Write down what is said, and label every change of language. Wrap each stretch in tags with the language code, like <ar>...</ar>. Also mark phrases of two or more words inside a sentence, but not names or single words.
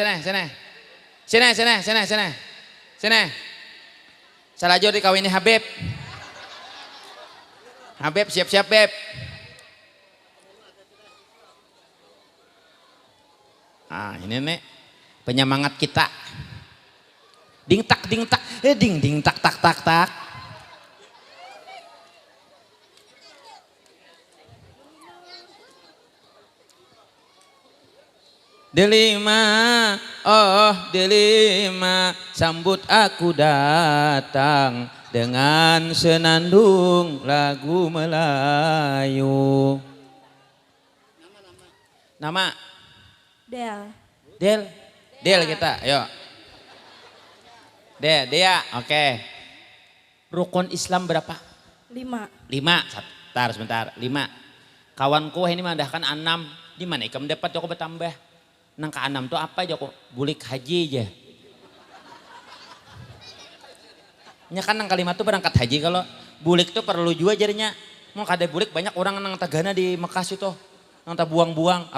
<id>Sini.</id> <bjn>Salajur dikawini Habib.</bjn> <id>Habib siap-siap, Beb. Ini nih penyemangat kita. Ding tak, ding tak. Delima, delima, sambut aku datang dengan senandung lagu Melayu. Nama? Del kita, ayo. Dea, oke. Rukun Islam berapa? 5. Sebentar. 5.</id> <bjn>Kawanku ini mandahkan 6. Di mana ikam dapat Joko bertambah? Nang ke 6 tuh apa Joko? Bulik haji aja. Nya kan nang kalimat tuh berangkat haji, kalau bulik tuh perlu juga jadinya. Mau kada bulik banyak orang nang tagana di Mekah itu. Nang tak buang-buang.</bjn>